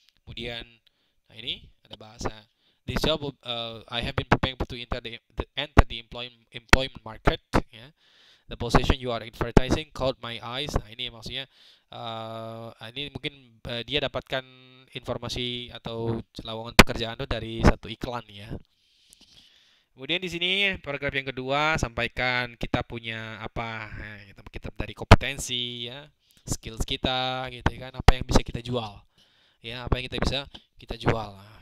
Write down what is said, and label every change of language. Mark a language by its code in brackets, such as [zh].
[id] Kemudian nah, ini ada bahasa. [en] This job I have been preparing to enter the employment market ya. The position you are advertising caught my eyes. [id] Nah, ini maksudnya ini mungkin dia dapatkan informasi atau lowongan pekerjaan itu dari satu iklan ya. Kemudian di sini paragraf yang kedua sampaikan kita punya apa, kita dari kompetensi ya, skills kita gitu kan, apa yang bisa kita jual ya, apa yang kita bisa kita jual.